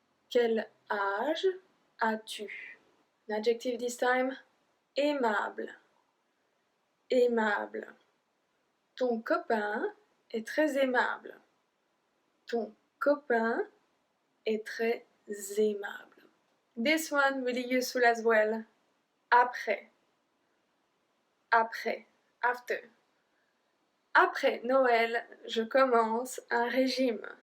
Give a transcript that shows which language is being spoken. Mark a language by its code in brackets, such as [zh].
[fr] Quel âge as-tu? [en] An adjective this time. [fr] Aimable. Aimable. Ton copain est très aimable. Ton copain est très aimable. [en] This one really useful as well. [fr] Après. Après. After. Après Noël, je commence un régime.